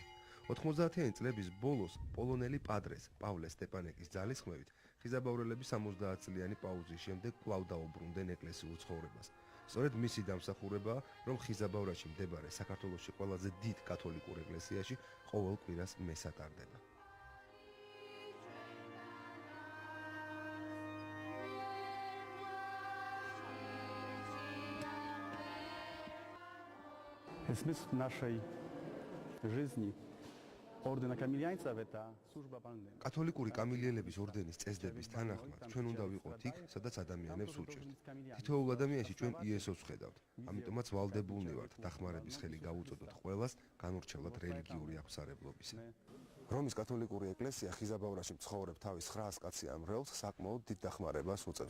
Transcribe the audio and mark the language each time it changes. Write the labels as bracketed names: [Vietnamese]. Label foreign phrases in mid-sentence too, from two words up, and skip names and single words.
[Georgian] 90-იანი წლების ბოლოს პოლონელი პადრეს პავლე სტეპანეკის ძალისხმევით ხიზაბავრელები 70 წლიანი პაუზის შემდეგ კვლავ დაუბრუნდნენ ეკლესიურ ცხოვრებას. სწორედ მისი დამსახურებაა, რომ ხიზაბავრაში მდებარე საქართველოში ყველაზე დიდ კათოლიკურ ეკლესიაში ყოველ კვირას მესა ტარდება. [Russian] Смысл нашей жизни ордена камильянцев это служба больным. [Georgian] კათოლიკური კამილიელების ორდენის წესდების თანახმად ჩვენ უნდა ვიყოთ იქ, სადაც ადამიანებს უჭერთ. თითოეულ ადამიანში ჩვენ იესოს ვხედავთ. ამიტომაც ვალდებულნი ვართ დახმარების ხელი გავუწოდოთ ყველას განურჩევლად რელიგიური აღმსარებლობისა. რომის კათოლიკური ეკლესია ხიზაბავრაში მცხოვრებ თავის 900 კაციან მრევლს საკმაოდ დიდ დახმარებას უწევს.